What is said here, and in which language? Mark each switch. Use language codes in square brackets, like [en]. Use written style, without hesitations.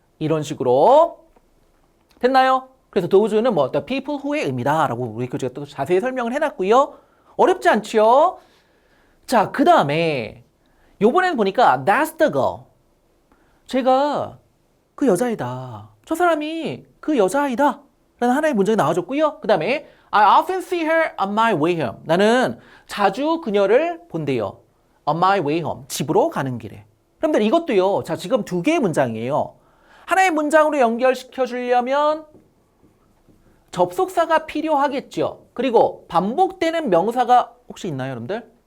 [ko] 이런 식으로 됐나요? 그래서 those는 뭐 [en] the people who [ko] 의 의미다 라고 우리 교재가 또 자세히 설명을 해놨고요. 어렵지 않죠? 자, 그 다음에 요번에는 보니까 [en] that's the girl. [ko] 제가 그 여자이다. 저 사람이 그 여자아이다 라는 하나의 문장이 나와줬고요. 그 다음에 [en] I often see her on my way home. [ko] 나는 자주 그녀를 본대요. [en] On my way home. [ko] 집으로 가는 길에. 여러분들 이것도요. 자, 지금 두 개의 문장이에요. 하나의 문장으로 연결시켜 주려면 접속사가 필요하겠죠. 그리고 반복되는 명사가 혹시 있나요, 여러분들?